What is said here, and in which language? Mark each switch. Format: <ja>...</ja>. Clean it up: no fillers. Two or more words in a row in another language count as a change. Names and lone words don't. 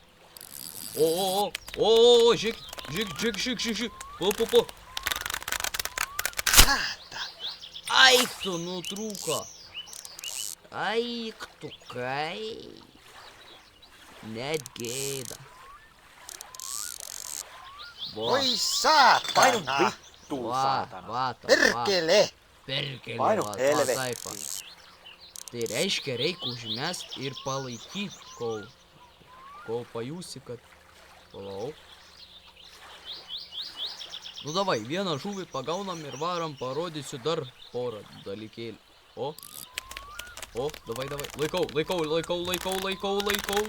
<lt>O, žiūrėk. Po. Aik tu nutrūko. Aik tu kai. Net gėda.</lt> <fi>Oi saatana! Vittu saatana.</fi> <et>Vaata.</et> <fi>Perkele! Perkele, Painu va, helvetti.</fi> <lt>taip. Tai reiškia, reikia užmest ir palaikyti, kol pajusi, kad... Palauk.</lt> <ru>Ну давай,</ru> <lt>vieną žuvį pagaunam ir varam, parodysiu dar porą dalykėlį. O, davai. Laikau.</lt>